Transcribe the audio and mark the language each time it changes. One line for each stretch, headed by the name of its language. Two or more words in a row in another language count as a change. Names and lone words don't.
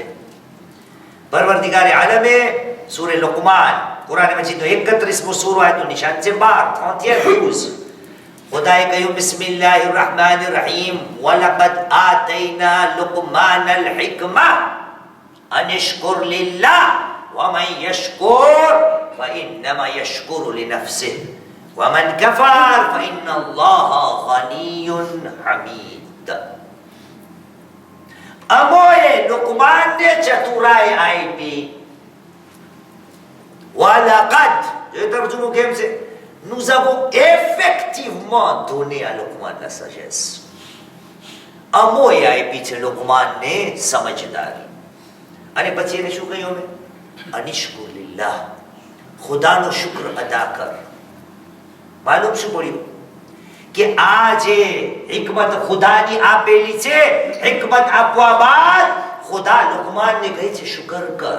Gujarati: પરવરદિગારે આલમે સૂરે લુકમાન કુરાન મજીદ 31મો સૂરો આયતનું નિશાન છે 12 ખુદાએ કહ્યું
Arabic: بسم الله الرحمن الرحيم ولقد آتينا لقمان الحكمة أن اشكر لله ومن يشكر فإنما يشكر لنفسه ومن كفر فإن الله غني حميد.
Gujarati: અમોએ લુકમાનને ચતુરાઈ આપી. વલકદ જે તર્જુમો કેમ છે?
French: Nous avons effectivement donné à Luqman la sagesse.
Gujarati: અમોએ આપી છે લુકમાનને સમજદારી. અને પછી એને શું કહ્યું? અમે
Arabic: أن اشكر لله,
Gujarati: ખુદાનો શુક્ર અદા કર. માલુમ શું પડ્યું? કે આ જે હિકમત ખુદાની આપેલી છે, હિકમત આપવા બાદ ખુદા લુકમાનને કહે છે શુક્ર કર.